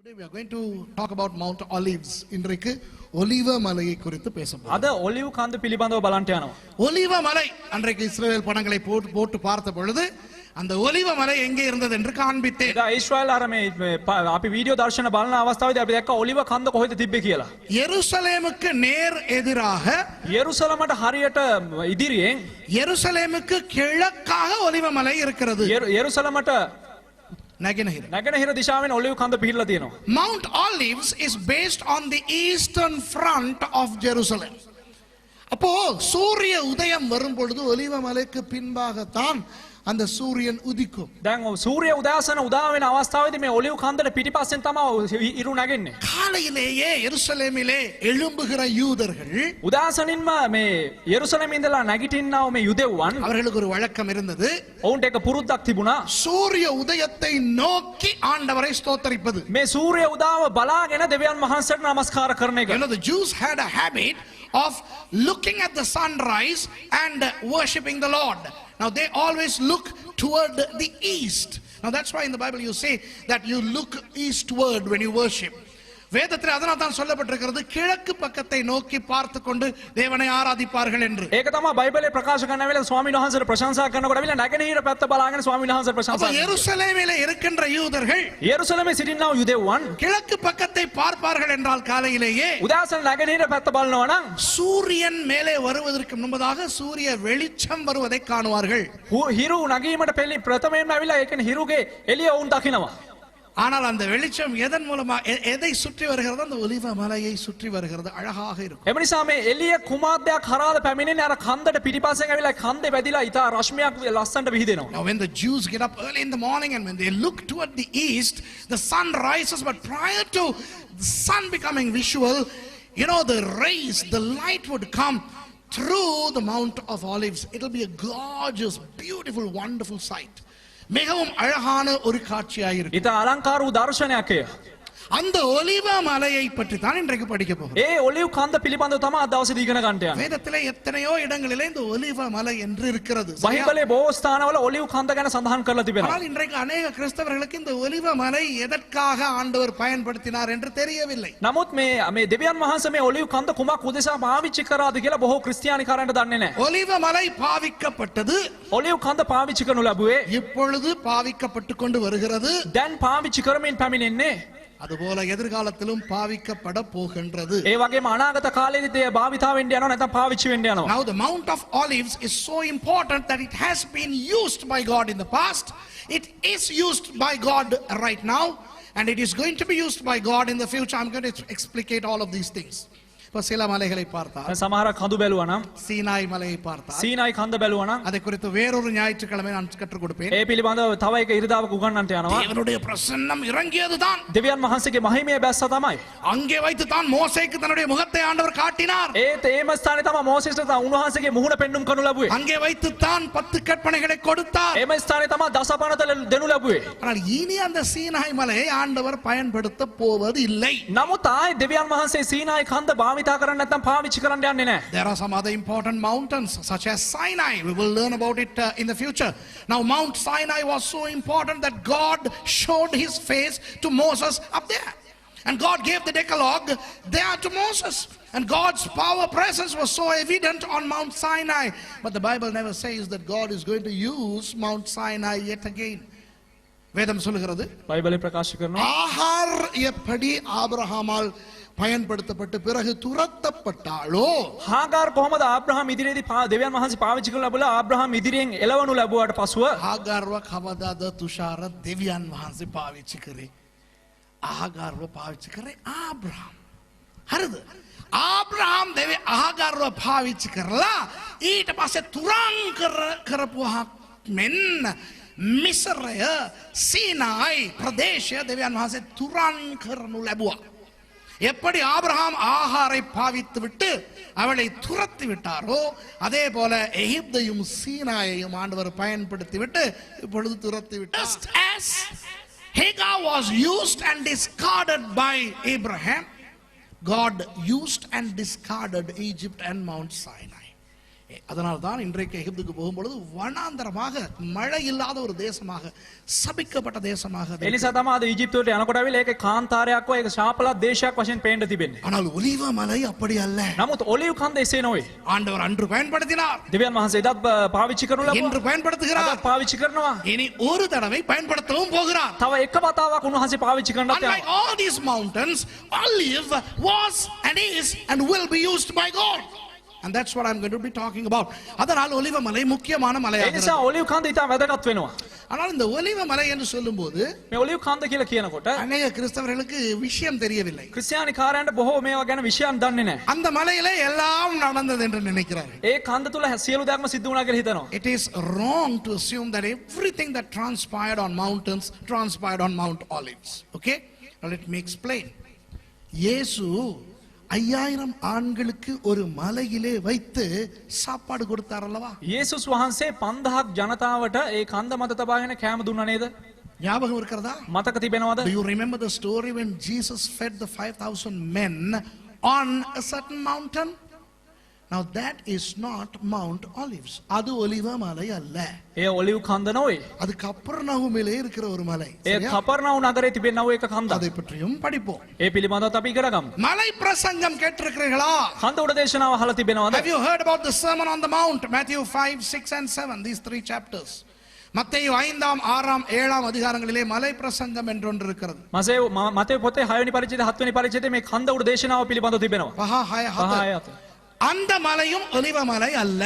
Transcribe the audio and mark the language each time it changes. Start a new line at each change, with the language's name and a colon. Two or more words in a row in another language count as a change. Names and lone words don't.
English: are going to talk about Mount Olives.
Tamil: இன்றைக்கு ஒலிவ மலையை குறித்து பேசப்போகிறோம்.
Sinhala: අද ඔලිව් කන්ද පිළිබඳව බලන්න යනවා.
Tamil: ஒலிவ மலை அன்றைக்கு இஸ்ரவேல் படங்களை போட்டு பார்த்த பொழுது அந்த ஒலிவ மலை எங்கே இருந்தது என்று காண்பித்தேன்.
Sinhala: එදා ඊශ්‍රායල් අර මේ අපි වීඩියෝ දර්ශන බලන අවස්ථාවේදී අපි දැක්ක ඔලිව කන්ද කොහෙද තිබ්බේ කියලා.
Tamil: எருசலேமுக்கு நேர் எதிராக
Sinhala: යෙරුසලමට හරියට ඉදිරියෙන්
Tamil: எருசலேமுக்கு கிழக்காக ஒலிவ மலை இருக்கிறது.
Sinhala: යෙරුසලමට නැගෙනහිර දිශාවෙන් ඔලිව් කන්ද පිහිටලා තියෙනවා.
English: Mount Olives is based on the eastern front of Jerusalem.
Tamil: அப்போ சூரிய உதயம் வரும் பொழுது ஒலிவ மலைக்கு பின்பாகத்தான் அந்த சூரியன் உதிக்கும்.
Sinhala: දැන් සූර්ය උදෑසන උදා වෙන අවස්ථාවේදී මේ ඔලිව් කන්දට පිටිපස්සෙන් තමයි ඉරු නැගෙන්නේ.
Tamil: காலையிலேயே எருசலேமிலே எழும்புகிற யூதர்கள்
Sinhala: උදෑසනින්ම මේ යෙරුසලමේ ඉඳලා නැගිටින්නව මේ යුදෙව්වන්
Tamil: அவர்களுக்கு ஒரு வழக்கம் இருந்தது.
Sinhala: ඔවුන්ට එක පුරුද්දක් තිබුණා.
Tamil: சூரிய உதயத்தை நோக்கி ஆண்டவரை ஸ்தோத்திரிப்பது.
Sinhala: මේ සූර්ය උදාව බලාගෙන දෙවියන් වහන්සේට නමස්කාර කරන එක.
English: You know, the Jews had a habit of looking at the sunrise and worshiping the Lord. Now they always look toward the east. Now that's why in the Bible you say that you look eastward when you worship.
Tamil: வேதத்தில் அதனால தான் சொல்லப்பட்டிருக்கிறது கிழக்கு பக்கத்தை நோக்கி பார்த்து கொண்டு தேவனை ஆராதிப்பார்கள் என்று.
Sinhala: ඒක තමයි බයිබලයේ ප්‍රකාශ කරන වෙලාවේ ස්වාමීන් වහන්සේට ප්‍රශංසා කරනකොට අවිල නැගෙනහිර පැත්ත බලාගෙන ස්වාමීන් වහන්සේට ප්‍රශංසා කරනවා.
Tamil: எருசலேமிலே இருக்கின்ற யூதர்கள்
Sinhala: යෙරුසලමේ සිටිනා යුදෙව්වන්
Tamil: கிழக்கு பக்கத்தை பார்ப்பார்கள் என்றால் காலையிலேயே
Sinhala: උදෑසන නැගෙනහිර පැත්ත බලනවා නම්
Tamil: சூரியன் மேலே வருவதற்கு முன்பதாக சூரிய வெளிச்சம் வருவதை காணுவார்கள்.
Sinhala: හිරු නගීමට පෙළි ප්‍රථමයෙන්ම අවිල ඒ කියන්නේ හිරුගේ එළිය වුන් දකිනවා.
Tamil: ஆனால் அந்த வெளிச்சம் எதன் மூலமா எதை சுற்றி வருகிறது? அந்த ஒலிவ மலையை சுற்றி வருகிறது. அழகாக இருக்கும்.
Sinhala: එම නිසා මේ එළිය කුමාද්දයක් හරහාද පැමිණෙන්නේ අර කන්දට පිටිපස්සෙන් ඇවිල්ලා කන්දේ වැදිලා ඊට රශ්මියක් ලස්සනට විහිදෙනවා.
English: Now when the Jews get up early in the morning and when they look toward the east, the sun rises, but prior to the sun becoming visual, you know, the rays, the light would come through the Mount of Olives. It will be a gorgeous, beautiful, wonderful sight.
Tamil: மிகவும் அழகான ஒரு காட்சியாக இருக்கும்.
Sinhala: ඊට අලංකාර වූ දර්ශනයක් එය.
Tamil: அந்த ஒலிவ மலையை பற்றி தான் இன்றைக்கு படிக்க போகிறோம்.
Sinhala: ඒ ඔලිව් කන්ද පිළිබඳව තමයි අද දවසේ ඉගෙන ගන්න යන්නේ.
Tamil: வேதத்திலே எத்தனையோ இடங்களிலே இந்த ஒலிவ மலை என்று இருக்கிறது.
Sinhala: බයිබලයේ බොහෝ ස්ථානවල ඔලිව් කන්ද ගැන සඳහන් කරලා තිබෙනවා.
Tamil: ஆனால் இன்றைக்கு अनेक கிறிஸ்தவர்களுக்கு இந்த ஒலிவ மலை எதற்காக ஆண்டவர் பயன்படுத்தினார் என்று தெரியவில்லை.
Sinhala: නමුත් මේ දෙවියන් වහන්සේ මේ ඔලිව් කන්ද කුමක් උදෙසා පාවිච්චි කරාද කියලා බොහෝ ක්‍රිස්තියානිකයන්ට දන්නේ නැහැ.
Tamil: ஒலிவ மலை பாவிக்கப்பட்டது.
Sinhala: ඔලිව් කන්ද පාවිච්චි කරනු ලැබුවේ
Tamil: இப்பொழுது பாவிக்கப்பட்டு கொண்டு வருகிறது.
Sinhala: දැන් පාවිච්චි කරමින් පැමිණෙන්නේ.
Tamil: அதுபோல எதிர்காலத்திலும் பாவிக்கப்பட போகின்றது.
Sinhala: ඒ වගේම අනාගත කාලයේදී භාවිතා වෙන්න යනවා නැත්නම් පාවිච්චි වෙන්න යනවා.
English: Now the Mount of Olives is so important that it has been used by God in the past. It is used by God right now and it is going to be used by God in the future. I'm going to explicate all of these things.
Tamil: இப்போ சில மலைகளை பார்த்தால்
Sinhala: සමහර කඳු බැලුවා නම්
Tamil: சீனாய் மலையை பார்த்தால்
Sinhala: සීනායි කන්ද බැලුවා නම්
Tamil: அதை குறித்து வேறொரு ஞாயிற்றுக்கிழமை நான் கற்றுக் கொடுப்பேன்.
Sinhala: ඒ පිළිබඳව තව එක ඉරිදාවක උගන්වන්නට යනවා.
Tamil: தேவனுடைய பிரசன்னம் இறங்கியதுதான்.
Sinhala: දෙවියන් වහන්සේගේ මහිමය බැස්සා තමයි.
Tamil: அங்கே வைத்து தான் மோசேக்கு தன்னுடைய முகத்தை ஆண்டவர் காட்டினார்.
Sinhala: ඒම ස්ථානේ තමයි මෝසෙස්ට උන්වහන්සේගේ මුහුණ පෙන්눔 කරනු ලැබුවේ.
Tamil: அங்கே வைத்து தான் 10 கற்பனைகளை கொடுத்தார்.
Sinhala: ඒම ස්ථානේ තමයි දසපනත දෙනු ලැබුවේ.
Tamil: ஆனால் இனி அந்த சீனாய் மலையை ஆண்டவர் பயன்படுத்த போவது இல்லை.
Sinhala: නමුත් ආයේ දෙවියන් වහන්සේ සීනායි කන්ද භාවිතා කරන්න නැත්නම් පාවිච්චි කරන්න යන්නේ නැහැ.
English: There are some other important mountains such as Sinai. We will learn about it in the future. Now Mount Sinai was so important that God showed his face to Moses up there. And God gave the Decalogue there to Moses. And God's power presence was so evident on Mount Sinai. But the Bible never says that God is going to use Mount Sinai yet again.
Tamil: வேதம் சொல்லுகிறது
Sinhala: බයිබලයේ ප්‍රකාශ කරනවා
Tamil: ஆகார் எப்படி ஆபிரகாமால் பயன்படுத்தப்பட்டு பிறகு துரத்தப்பட்டாளோ
Sinhala: හාගාර් කොහමද ආබ්‍රහම් ඉදිරියේදී දෙවියන් වහන්සේ පාවිච්චි කරලා ලැබුණා ආබ්‍රහම් ඉදිරියෙන් එළවනු ලැබුවාට පසුව ආගාරව කවදාද තුෂාර දෙවියන් වහන්සේ පාවිච්චි කරේ ආගාරව පාවිච්චි කරේ ආබ්‍රහම් හරිද ආබ්‍රහම් දෙවි ආගාරව පාවිච්චි කරලා ඊට පස්සේ තුරන් කරපුවා මෙන්න මිස්රය සීනායි ප්‍රදේශය දෙවියන් වහන්සේ තුරන් කරනු ලැබුවා.
Tamil: எப்படி ஆபிரகாம் ஆகாரை பாவித்து விட்டு அவளை துரத்தி விட்டாரோ அதே போல எகிப்தையும் சீனாயையும் ஆண்டவர் பயன்படுத்தி விட்டு இப்பொழுது துரத்தி விட்டார்.
English: Just as Hagar was used and discarded by Abraham, God used and discarded Egypt and Mount Sinai.
Tamil: அதனால்தான் இன்றைக்கு எகிப்துக்கு போகும்பொழுது வனாந்தரமாக மழை இல்லாத ஒரு தேசமாக சபிக்கப்பட்ட தேசமாக அது
Sinhala: ඒ නිසා තමයි අද ඊජිප්තුවට යනකොට අවිල ඒකේ කාන්තාරයක් වගේ ඒක ශාපලත් දේශයක් වශයෙන් පේන්න තිබෙන්නේ.
Tamil: ஆனால் ஒலிவ மலை அப்படி அல்ல.
Sinhala: නමුත් ඔලිව් කන්ද එසේ නොවේ.
Tamil: ஆண்டவர் அன்று பயன்படுத்தினார்,
Sinhala: දෙවියන් වහන්සේ එදත් පාවිච්චි කරනු
Tamil: இன்று
Sinhala: ලබුවා.
Tamil: பயன்படுத்துகிறார்,
Sinhala: අදත් පාවිච්චි කරනවා.
Tamil: இனி ஒரு தடவை பயன்படுத்தவும் போகிறார்.
Sinhala: තව එක වතාවක් උන්වහන්සේ පාවිච්චි කරන්නත්
English: Unlike
Sinhala: යනවා.
English: all these mountains, olive was and is and will be used by God. And that's what I'm going to be talking about.
Tamil: அதனால் ஒலிவ மலை முக்கியமான
Sinhala: ඒ
Tamil: மலையாக
Sinhala: නිසා ඔලිව් කන්ද ඉතා වැදගත් වෙනවා.
Tamil: ஆனால் இந்த ஒலிவ மலை என்று சொல்லும்போது
Sinhala: මේ ඔලිව් කන්ද කියලා කියනකොට
Tamil: அநேக கிறிஸ்தவர்களுக்கு விஷயம் தெரியவில்லை.
Sinhala: ක්‍රිස්තියානි කාරයන්ට බොහෝ මේවා ගැන විෂයන් දන්නේ නැහැ.
Tamil: அந்த மலையிலே எல்லாம் நடந்தது என்று நினைக்கிறார்கள்.
Sinhala: ඒ කන්ද තුල සියලු දෙයක්ම සිද්ධ වුණා කියලා හිතනවා.
English: It is wrong to assume that everything that transpired on mountains transpired on Mount Olives. Okay? Now let me explain.
Tamil: இயேசு 5000 ஆண்களுக்கு ஒரு மலையிலே வைத்து சாப்பாடு கொடுத்தார் அல்லவா?
Sinhala: යේසුස් වහන්සේ 5000ක් ජනතාවට ඒ කන්ද මත තබාගෙන කෑම දුන්නා නේද?
Tamil: ஞாபகம் இருக்கிறதா?
Sinhala: මතක තිබෙනවද?
English: Do you remember the story when Jesus fed the 5000 men on a certain mountain? Now that is not Mount Olives.
Tamil: அது ஒலிவ மலை அல்ல.
Sinhala: ඒ ඔලිව් කන්ද නොවේ.
Tamil: அது கப்பர்நகூமிலே இருக்கிற ஒரு மலை.
Sinhala: ඒ කපර්නවු නගරේ තිබෙනව එක කන්දක්.
Tamil: அதை பற்றியும் படிப்போம்.
Sinhala: ඒ පිළිබඳව අපි ඉගෙන ගමු.
Tamil: மலை பிரசங்கம் கேட்டிருக்கிறீர்களா?
Sinhala: කන්ද උඩ දේශනාව අහලා තිබෙනවද?
English: Have you heard about the Sermon on the Mount? Matthew 5, 6 and 7, these 3 chapters.
Tamil: மத்தேயு 5ஆம் 6ஆம் 7ஆம் அதிகாரங்களிலே மலை பிரசங்கம் என்று ஒன்று இருக்கிறது.
Sinhala: මතේ පොතේ 6 වෙනි පරිච්ඡේදය 7 වෙනි පරිච්ඡේදයේ මේ කන්ද උඩ දේශනාව පිළිබඳව තිබෙනවා.
Tamil: පහ 6 அந்த மலையும் ஒலிவ மலை அல்ல.